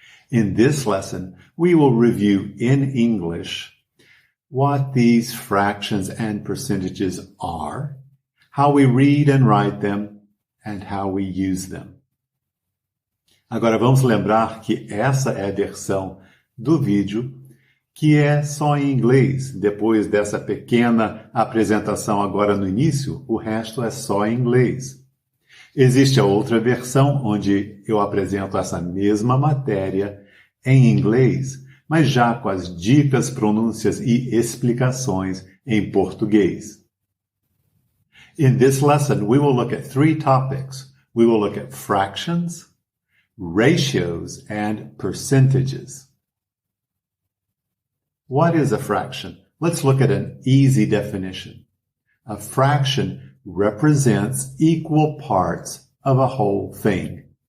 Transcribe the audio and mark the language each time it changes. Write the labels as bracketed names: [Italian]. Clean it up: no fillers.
[English] In this lesson, we will review in English what these fractions and percentages are, how we read and write them, and how we use them. [Portuguese] Agora vamos lembrar que essa é a versão do vídeo que é só em inglês. Depois dessa pequena apresentação agora no início, o resto é só em inglês. Existe a outra versão onde eu apresento essa mesma matéria em inglês, mas já com as dicas, pronúncias e explicações em português. [English] In this lesson, we will look at three topics. We will look at fractions, ratios, and percentages. What is a fraction? Let's look at an easy definition. A fraction represents equal parts of a whole thing.